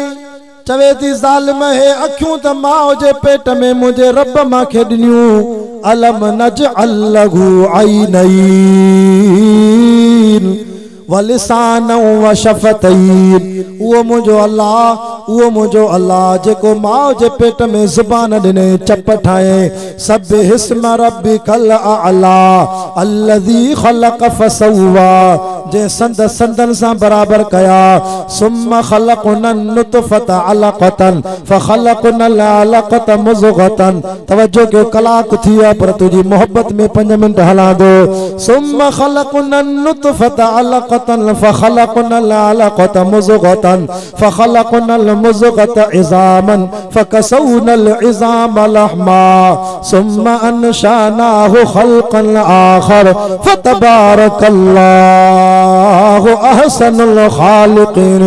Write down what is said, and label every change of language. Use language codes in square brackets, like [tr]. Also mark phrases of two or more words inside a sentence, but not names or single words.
[sd] चवे थी ज़ालिम हे अखियूं त माउ जे पेट में मुंहिंजे रब मांखे ॾिनियूं, [ar] ألم نجعل له عينين ولسانا وشفتين. [sd] उहो मुंहिंजो अल्लाह जेको माउ जे पेट में ज़ुबान ॾिने, चप ठाहे। [ar] سبح اسم ربك الأعلى الذي خلق فسوى, [sd] जे संदन सां बराबर कया। [ar] ثم خلقنا النطفة علقة فخلقنا العلقة مضغة. [sd] तवज्जो के कलाक थी आहे पर तुझी मोहब्बत में 5 मिंट हला दो। [ar] ثم خلقنا النطفة علقة فخلقنا العلقة مضغة فخلقنا المضغة عظاما فكسونا العظام لحما ثم أنشأناه خلقا آخر فتبارك الله أحسن الخالقين.